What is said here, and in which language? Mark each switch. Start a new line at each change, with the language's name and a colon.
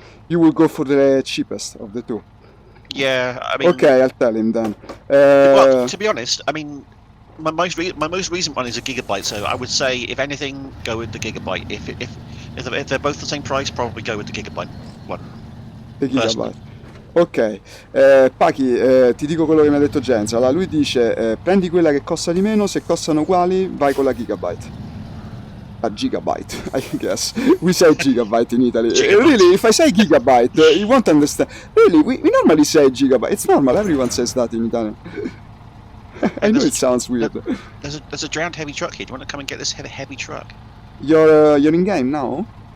English: You will go for the cheapest of the two. Yeah, I mean. Okay, I'll tell him then. Well, to be honest, I mean, my most recent one is a Gigabyte, so I would say, if anything, go with the Gigabyte. If they're both the same price, probably go with the Gigabyte one. The Gigabyte.
Italian: Ok, Paki, ti dico quello che mi ha detto Jens. Allora, lui dice, prendi quella che costa di meno, se costano uguali, vai con la Gigabyte.
English: A gigabyte, I guess. We say gigabyte in Italy. Really, if I say gigabyte, you won't understand. Really, we normally say gigabyte. It's normal, everyone says that in Italian. I know it sounds weird. There's a drowned heavy truck here. Do you want to come and get this heavy truck? You're in game now?